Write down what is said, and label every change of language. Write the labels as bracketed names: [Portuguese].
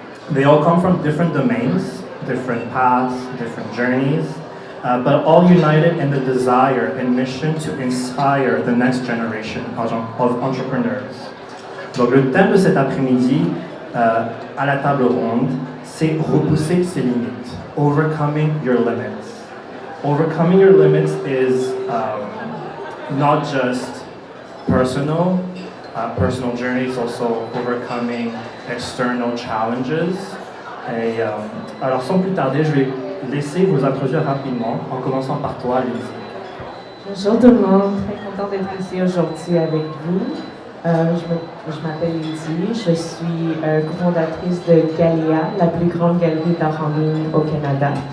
[English] They all come from different domains, different paths, different journeys, but all united in the desire and mission to inspire the next generation of entrepreneurs. [French] Donc le thème de cet après-midi à la table ronde, c'est repousser ses limites, [English] overcoming your limits. Overcoming your limits is not just personal journeys, also overcoming external challenges. [French] Et, alors sans plus tarder, je vais laisser vous introduire rapidement, en commençant par toi, Lizzie. Bonjour tout le monde, très content d'être ici aujourd'hui avec vous. Je m'appelle Lizzie, je suis cofondatrice de Galia, la plus grande galerie d'art en ligne au Canada.